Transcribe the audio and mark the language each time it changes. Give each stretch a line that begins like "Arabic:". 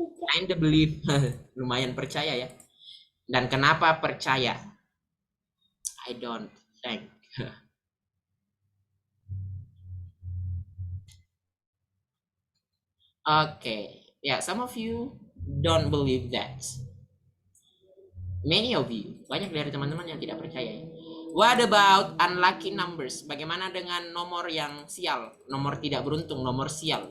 English: I don't believe.
Indonesian: Lumayan percaya ya. Dan kenapa percaya?
English: I don't think. Okay, yeah, some of you don't believe that. Many of you,
Indonesian: banyak dari teman-teman yang tidak percaya ya.
English: What about unlucky numbers?
Indonesian: Bagaimana dengan nomor yang sial, nomor tidak beruntung, nomor sial?